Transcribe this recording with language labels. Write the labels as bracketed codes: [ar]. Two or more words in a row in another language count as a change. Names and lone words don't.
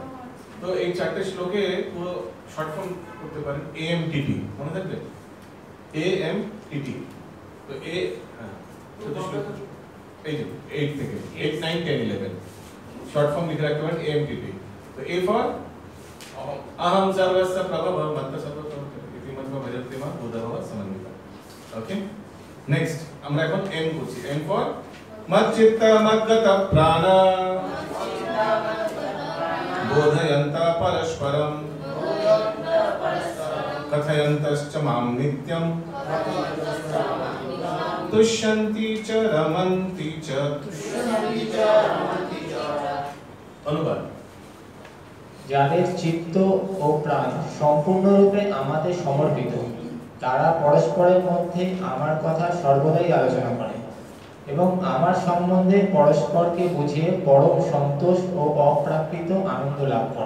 [bn] তো এই চারটে শ্লোকে পুরো [en] short form [bn] করতে পারেন AMTT, মনে থাকবে AMTT। তো চতুশ্লোক এই যে 8 থেকে 8 9 10 11 [en] short form [bn] লিখে রাখতে পারেন AMTT। [sa] তো [en] A for [sa] अहम सर्वस्य प्रभव मत्तः सर्वं इति मत्वा भजन्ते मां बोधभाव समन्विता। [en] OK, next [bn] আমরা এখন M করছি। [en] M for [sa] मच्चित्ता मद्गत प्राण बोधयन्ता परस्परं कथयन्तश्च मां नित्यं तुष्यन्ति च रमन्ति च। [bn] অনুবাদ: যাদের চিত্ত ও প্রাণ সম্পূর্ণরূপে আমাদের সমর্পিত, তারা পরস্পরের মধ্যে আমার কথা সর্বদাই আলোচনা করে এবং আমার সম্বন্ধে পরস্পরকে বুঝিয়ে পরম সন্তোষ ও অপ্রাকৃত আনন্দ লাভ করে।